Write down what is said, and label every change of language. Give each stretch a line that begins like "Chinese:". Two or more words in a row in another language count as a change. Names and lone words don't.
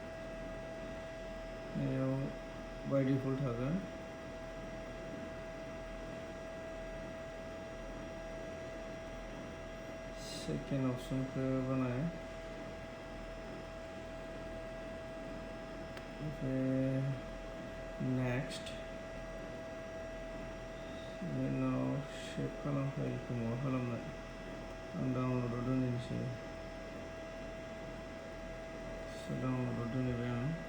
Bodo: बेयाव
English: by default
Bodo: थागोन सेकेन्ड अपसनखौ बानाय
English: next now shape
Bodo: खालाम फाइलखौ मा खालामनाय आं डाउनलडआव दोननोसै so डाउनलडआव दोनबाय आं